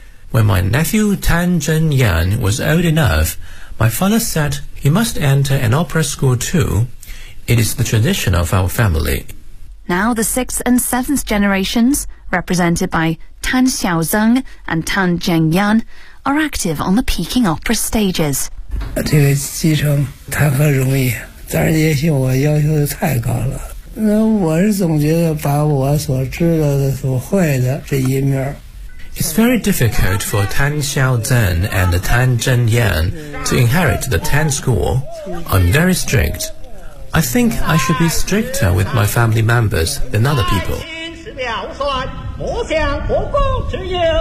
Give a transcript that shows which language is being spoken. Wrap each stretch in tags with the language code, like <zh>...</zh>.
<en>When my nephew Tan Zhenyan was old enough, my father said he must enter an opera school too. It is the tradition of our family. Now the sixth and seventh generations, represented by Tan Xiaozeng and Tan Zhenyan, are active on the Peking Opera stages.</en> <zh>这个继承谈何容易，但是也许我要求的太高了。那我是总觉得把我所知道的、所会的这一面。</zh> <en>It's very difficult for Tan Xiaozeng and Tan Zhenyan to inherit the Tan School. I'm very strict. I think I should be stricter with my family members than other people.</en> <zh>不想国公之忧。</zh>